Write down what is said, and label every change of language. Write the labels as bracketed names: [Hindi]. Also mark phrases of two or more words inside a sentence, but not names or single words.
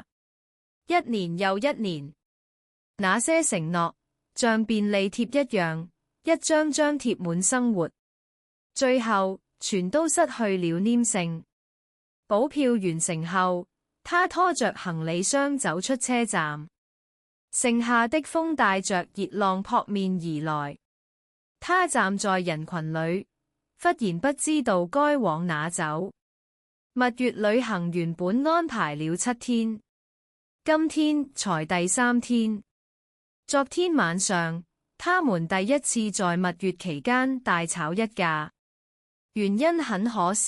[Chinese] 一年又一年，那些承諾像便利貼一樣，一張張貼滿生活，最後全都失去了黏性。補票完成後，他拖着行李箱走出車站，盛夏的風帶着熱浪撲面而來。他站在人群裏，忽然不知道該往哪走。蜜月旅行原本安排了7天，今天才第3天。昨天晚上，他們第一次在蜜月期間大吵一架，原因很可笑。